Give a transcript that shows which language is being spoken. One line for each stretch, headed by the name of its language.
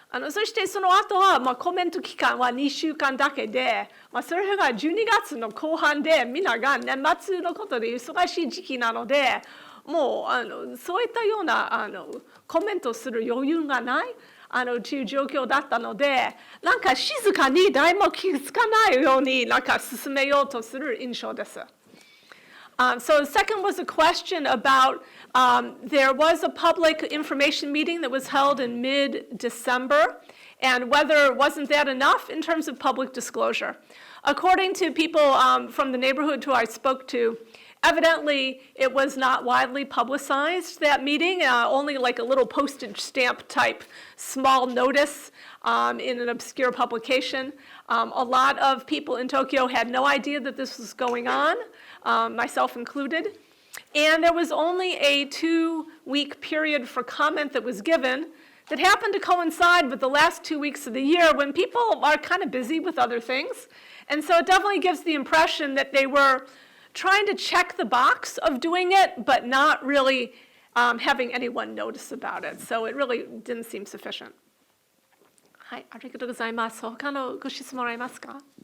Japanese: そしてその後は、コメント期間は2週間だけで、それが12月の後半でみんなが年末のことで忙しい時期なので、もうそういったようなコメントする余裕がないという状況だったので、なんか静かに誰も気づかないようになんか進めようとする印象です。
English: So the second was a question about there was a public information meeting that was held in mid-December, and whether wasn't that enough in terms of public disclosure. According to people from the neighborhood who I spoke to, evidently it was not widely publicized, that meeting, only like a little postage stamp type small notice in an obscure publication. A lot of people in Tokyo had no idea that this was going on, myself included. And there was only a 2-week period for comment that was given that happened to coincide with the last 2 weeks of the year when people are kind of busy with other things. And so it definitely gives the impression that they were trying to check the box of doing it, but not really having anyone notice about it. So it really didn't seem sufficient.
Japanese: はい、ありがとうございます。他のご質問ありますか？